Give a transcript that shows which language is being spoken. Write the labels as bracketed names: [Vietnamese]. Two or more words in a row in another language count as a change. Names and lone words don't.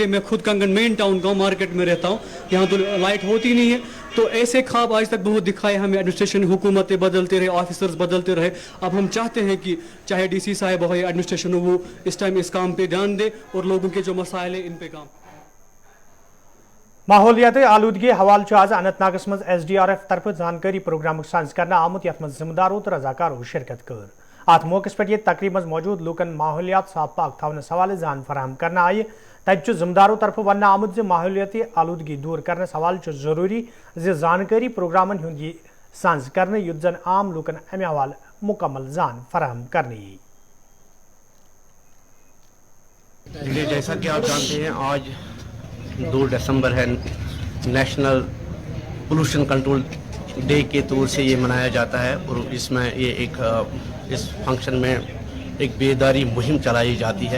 [Hindi] मैं खुद कंगन [English] main town [Hindi] का मार्केट में रहता हूँ, यहाँ तो लाइट होती नहीं है। तो ऐसे ख्वाब आज तक बहुत दिखाए हमें, एडमिनिस्ट्रेशन, हुकूमतें बदलते रहे, ऑफिसर्स बदलते रहे। अब हम चाहते हैं कि चाहे डीसी साहब हो या एडमिनिस्ट्रेशन हो, वो इस टाइम इस काम पे ध्यान दे और लोगों के जो मसाइल है इन पे काम। [Kashmiri] माहौलियात आलूदगी हवाल आज अनंतनागस मज SDRF तरफ जानकारी प्रोग्राम सांस करना आमुत यथ मज जिम्मेदारों तो रजाकारों शिरकत कर। अत मौके पे तकरीब मज मौजूद लूकन माहौलियात साफ पाक थवन हवाले जान फराहम करना आय। तब जिम्मेदारों तरफ वन आमुद माहौलियाती आलूदगी दूर करने हवाल जरूरी जानकारी प्रोग्रामन हुंद यह सांस करने युत जन आम लूकन अमे हवाल मुकम्मल जान फराहम करने। [Hindi] जैसा कि आप जानते हैं आज 2 दिसंबर है, नेशनल पोल्यूशन कंट्रोल डे के तौर से ये मनाया जाता है और इसमें ये इस फंक्शन में एक बेदारी मुहिम चलाई जाती है।